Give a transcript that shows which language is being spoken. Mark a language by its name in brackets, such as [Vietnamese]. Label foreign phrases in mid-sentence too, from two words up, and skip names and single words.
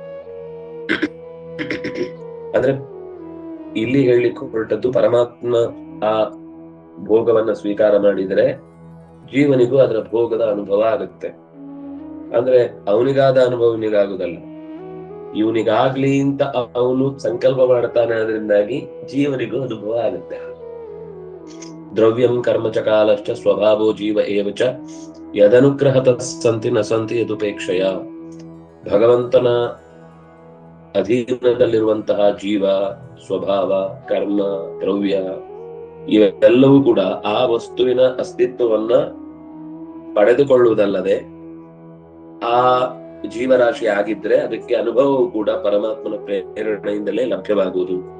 [Kannada] ಅಂದ್ರೆ ಇಲ್ಲಿ ಹೇಳಲಿಕ್ಕೆ ಹೊರಟದ್ದು ಪರಮಾತ್ಮ ಆ ಭೋಗವನ್ನ ಸ್ವೀಕಾರ ಮಾಡಿದರೆ ಜೀವನಿಗೂ ಅದರ ಭೋಗದ ಅನುಭವ ಆಗುತ್ತೆ. ಅಂದ್ರೆ ಅವನಿಗಾದ ಅನುಭವ ಇವನಿಗಾಗುದಲ್ಲ, ಇವನಿಗಾಗ್ಲಿ ಅಂತ ಅವನು ಸಂಕಲ್ಪ ಮಾಡ್ತಾನೆ, ಅದರಿಂದಾಗಿ ಜೀವನಿಗೂ ಅನುಭವ ಆಗುತ್ತೆ. [Sanskrit] ದ್ರವ್ಯಂ ಕರ್ಮ ಚ ಕಾಲಶ್ಚ ಸ್ವಭಾವೋ ಜೀವ ಏವಚ ಯದನುಗ್ರಹತ ಸಂತಿ ನ ಸಂತಿ ಯದುಪೇಕ್ಷಯ. [Kannada] ಭಗವಂತನ ಅಧೀನದಲ್ಲಿರುವಂತಹ ಜೀವ, ಸ್ವಭಾವ, ಕರ್ಮ, ದ್ರವ್ಯ ಇವೆಲ್ಲವೂ ಕೂಡ ಆ ವಸ್ತುವಿನ ಅಸ್ತಿತ್ವವನ್ನ ಪಡೆದುಕೊಳ್ಳುವುದಲ್ಲದೆ ಆ ಜೀವರಾಶಿ ಆಗಿದ್ರೆ ಅದಕ್ಕೆ ಅನುಭವವು ಕೂಡ ಪರಮಾತ್ಮನ ಪ್ರೇರಣೆಯಿಂದಲೇ ಲಭ್ಯವಾಗುವುದು.